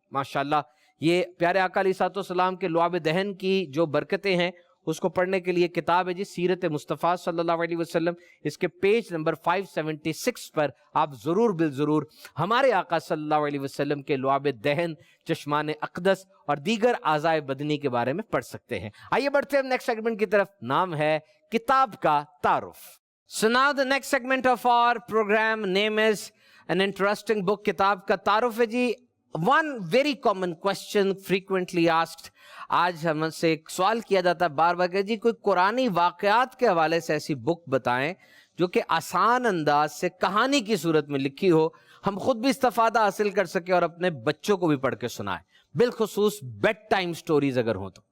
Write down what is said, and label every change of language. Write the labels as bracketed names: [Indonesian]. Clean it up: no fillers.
[Urdu] ماشاءاللہ یہ پیارے آقا علیہ السلام کے لعاب دہن کی جو برکتیں ہیں اس کو پڑھنے کے لیے کتاب ہے جی سیرت مصطفیٰ صلی اللہ علیہ وسلم. اس کے پیج نمبر 576 پر آپ ضرور بالضرور ہمارے آقا صلی اللہ علیہ وسلم کے لعاب دہن, چشمان اقدس اور دیگر اعضائے بدنی کے بارے میں پڑھ سکتے ہیں. آئیے بڑھتے ہیں نیکسٹ سیگمنٹ کی طرف. نام ہے کتاب کا تعارف. [English] So now the next segment of our program name is an interesting book. [Urdu] کتاب کا تعارف ہے جی. [English] One very common question frequently asked, [Urdu] آج ہم سے ایک سوال کیا جاتا ہے بار بار کہ جی کوئی قرآنی واقعات کے حوالے سے ایسی بک بتائیں جو کہ آسان انداز سے کہانی کی صورت میں لکھی ہو, ہم خود بھی استفادہ حاصل کر سکیں اور اپنے بچوں کو بھی پڑھ کے سنائیں, بالخصوص بیڈ ٹائم سٹوریز اگر ہوں تو.